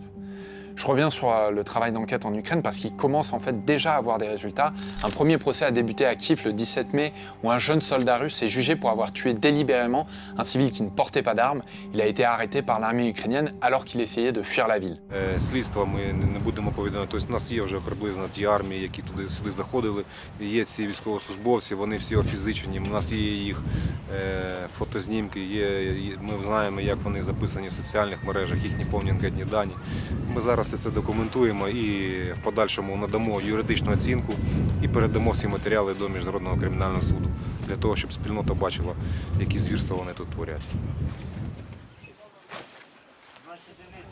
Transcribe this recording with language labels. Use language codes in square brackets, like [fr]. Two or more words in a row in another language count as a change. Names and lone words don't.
[fr] Je reviens sur le travail d'enquête en Ukraine parce qu'il commence en fait déjà à avoir des résultats. Un premier procès a débuté à Kiev le 17 mai où un jeune soldat russe est jugé pour avoir tué délibérément un civil qui ne portait pas d'armes. Il a été arrêté par l'armée ukrainienne alors qu'il essayait de fuir la ville. [uk] Слідства ми не будемо повідомляти. Тобто у нас є вже приблизно ті армії, які сюди заходили. Є ці військовослужбовці, вони всі офізичені. У нас є їх фотознімки, ми знаємо, як вони записані в соціальних мережах, їхні повні анкетні дані. Ми зараз це документуємо і в подальшому надамо юридичну оцінку і передамо всі матеріали до Міжнародного кримінального суду для того, щоб спільнота бачила, які звірства вони тут творять.